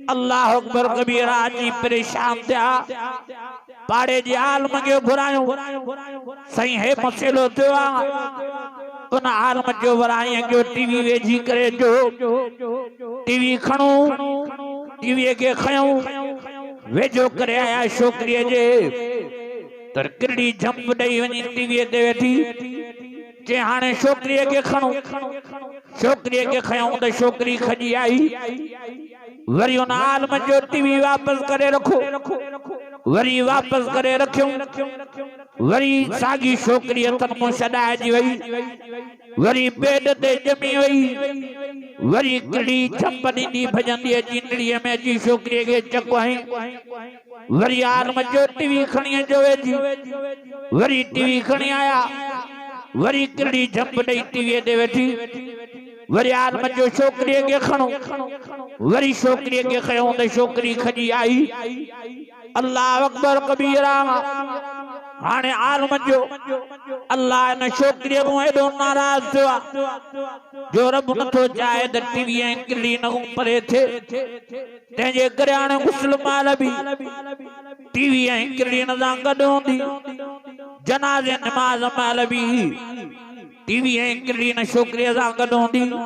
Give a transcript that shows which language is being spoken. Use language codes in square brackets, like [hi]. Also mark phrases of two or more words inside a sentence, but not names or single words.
[sd] अल्लाह अकबर कबीरा जी परेशान थिया पाड़े जे आलम खे घुरायो सही हे मसइलो थियो आहे उन आलम जो वराई जो टीवी वेझी करे जो टीवी खणो टीवी के खयूं वेझो करे आया छोकरी जे तर किरड़ी झंप ॾेई वञी टीवी ते वेठी जे हाणे छोकरी के खणो छोकरी के खयूं तो छोकरी खजी आई वरी उन आलम जो टीवी वापस करे रखो वरी वापस करे रखियो वरी सागी छोकरी हथन मुंह छॾाइजी वई वरी बेड ते जमी वई वरी किरड़ी झंप ॾींदी भजंदी अची नड़ीअ में अची छोकरी के चक हई वरी आलम जो टीवी खणी अचो वेझी वरी टीवी खणी आया वरी किरड़ी झंप ॾेई टीवी ते वेठी वरी आलम जो छोकरी के खणो वरी छोकरी के खयूं तो छोकरी खजी आई। अल्लाह अकबर कबीरा हाने आलम जो अल्लाह न छोकरी को एडो नाराज थियो जो रब नथो चाहे त टीवी ऐं किरड़ी न परे थे तंहिंजे करे हाणे मुस्लमान भी टीवी ऐं किरड़ी सां गॾु हूंदी जनाज़े नमाज महिल भी टीवी ऐं किरड़ी न छोकरीअ सां गॾु हूंदी